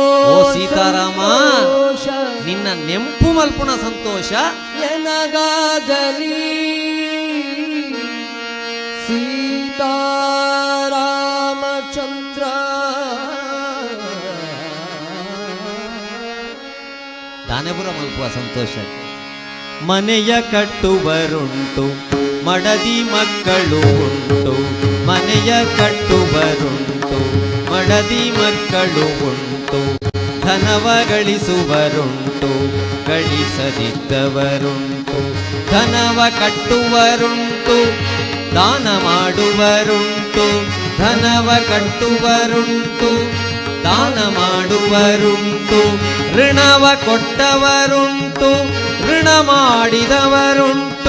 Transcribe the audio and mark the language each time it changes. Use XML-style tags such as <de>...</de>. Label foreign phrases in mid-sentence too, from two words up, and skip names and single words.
<tcy>ಓ ಸೀತಾರಾಮ ನಿನ್ನ ನೆಂಪು ಮಲ್ಪುಣ ಸಂತೋಷ</tcy> <kn>ಎನಗಾಗಲಿ ಸೀತಾರಾಮಚಂದ್ರ</kn> <tcy>ದಾನೆಪುರ ಮಲ್ಪುವ ಸಂತೋಷ</tcy> <kn>ಮನೆಯ ಕಟ್ಟುವರುಂಟು ಮಡದಿ ಮಕ್ಕಳು ಉಂಟು ಮನೆಯ ಕಟ್ಟುವರುಂಟು ಮಡದಿ ಮಕ್ಕಳು ಉಂಟು ಧನವ ಗಳಿಸುವರುಂಟು ಗಳಿಸದಿದ್ದವರುಂಟು ಧನವ ಕಟ್ಟುವರುಂಟು ದಾನ ಮಾಡುವರುಂಟು ಧನವ ಕಟ್ಟುವರುಂಟು ದಾನ ಮಾಡುವರುಂಟು ಋಣವ ಕೊಟ್ಟವರುಂಟು ಋಣ ಮಾಡಿದವರುಂಟು</kn>